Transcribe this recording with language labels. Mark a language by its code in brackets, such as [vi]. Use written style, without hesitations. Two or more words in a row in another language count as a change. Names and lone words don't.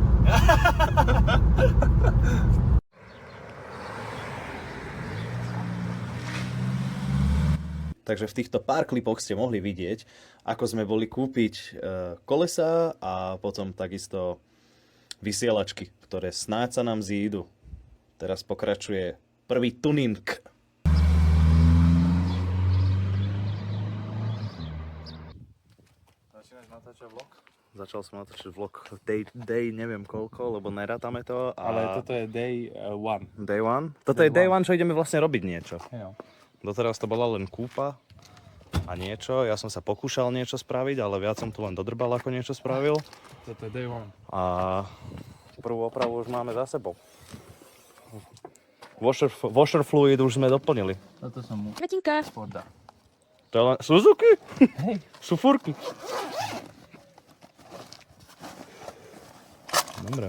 [sk] Takže v týchto pár klipoch ste mohli vidieť, ako sme boli kúpiť kolesá a potom takisto vysielačky, ktoré snáď sa nám zídu. Teraz pokračuje prvý tuning. Začínaš natáčať vlog? Začal som natáčať [en] vlog day [sk] neviem koľko, lebo nerátame to. Ale toto je [en] day one. Day one? [sk] Toto je [en] day one, [sk] čo ideme vlastne robiť niečo. Jo. Doteraz to bola len kúpa a niečo. Ja som sa pokúšal niečo spraviť, ale viac som tu len dodrbal, ako niečo spravil. Toto je [en] day one. [sk] A prvú opravu už máme za sebou. [en] Washer fluid [sk] už sme doplnili. Toto som mu Kvetinka. podal. To je len Suzuki? Hej. Sú fúrky. Dobre.